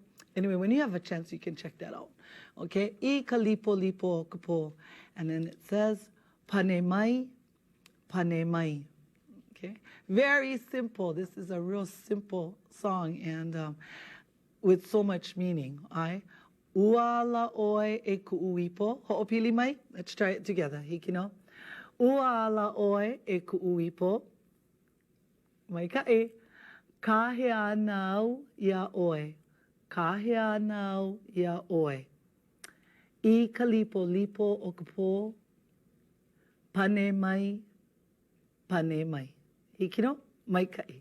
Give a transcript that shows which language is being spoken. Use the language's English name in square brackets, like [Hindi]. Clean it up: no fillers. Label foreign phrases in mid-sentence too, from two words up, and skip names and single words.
[English] Anyway, when you have a chance, you can check that out. Okay, [Hawaiian] I kalipo lipo kapo, [English] and then it says [Hawaiian] panemai, panemai. [English] Okay, very simple. This is a real simple song, and with so much meaning. [Hawaiian] I uala oe e kuuipo ho'opili mai. [English] Let's try it together. Hikino. [Hawaiian] Uala oe e kuuipo, mai ka e, kahea nau ia oe, kahea nau ia oe. I ka lipo lipo o kapo, pane mai, hikino, mai ka e.